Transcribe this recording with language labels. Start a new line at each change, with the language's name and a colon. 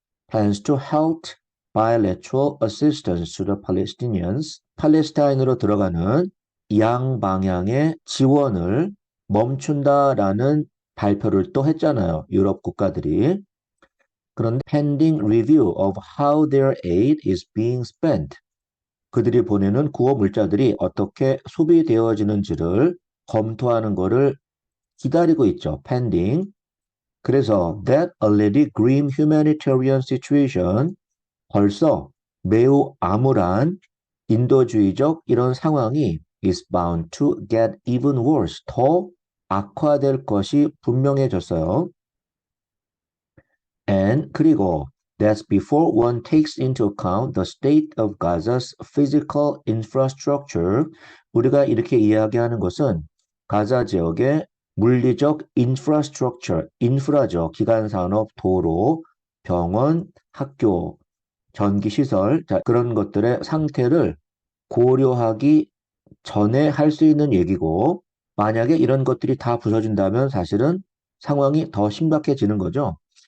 English: plans to halt bilateral assistance to the Palestinians.
Korean: 팔레스타인으로 들어가는 양방향의 지원을 멈춘다라는 발표를 또 했잖아요. 유럽 국가들이.
English: 그런데 pending review of how their aid is being spent.
Korean: 그들이 보내는 구호 물자들이 어떻게 소비되어지는지를 검토하는 것을 기다리고 있죠.
English: pending.
Korean: 그래서
English: that already grim humanitarian situation,
Korean: 벌써 매우 암울한 인도주의적 이런 상황이
English: is bound to get even worse,
Korean: 더 악화될 것이 분명해졌어요.
English: And
Korean: 그리고
English: that's before one takes into account the state of Gaza's physical infrastructure.
Korean: 우리가 이렇게 이야기하는 것은 가자 지역의 물리적 infrastructure, 인프라죠. 기간산업, 도로, 병원, 학교, 전기시설, 자, 그런 것들의 상태를 고려하기 전에 할 수 있는 얘기고, 만약에 이런 것들이 다 부서진다면 사실은 상황이 더 심각해지는 거죠.